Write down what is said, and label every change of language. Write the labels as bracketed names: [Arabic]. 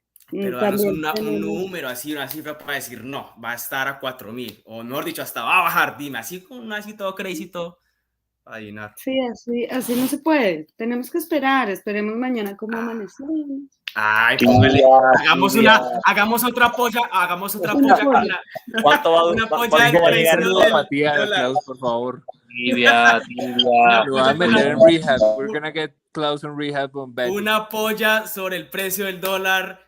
[Spanish] Pero danos un número, así una cifra para decir, no, va a estar a 4.000, o mejor dicho, hasta va a bajar, dime, así con así todo crazy, todo, para llenar. Sí, así no se puede, tenemos que esperar, esperemos mañana cómo amanecemos. Ay, póngale, hagamos otra polla con la... ¿Cuánto va una polla de apatía de Klaus, por favor. Tibia, tibia. Lo va a meter en rehab. [English] We're gonna get Klaus on rehab on betting. [Spanish] Una polla sobre el precio del dólar.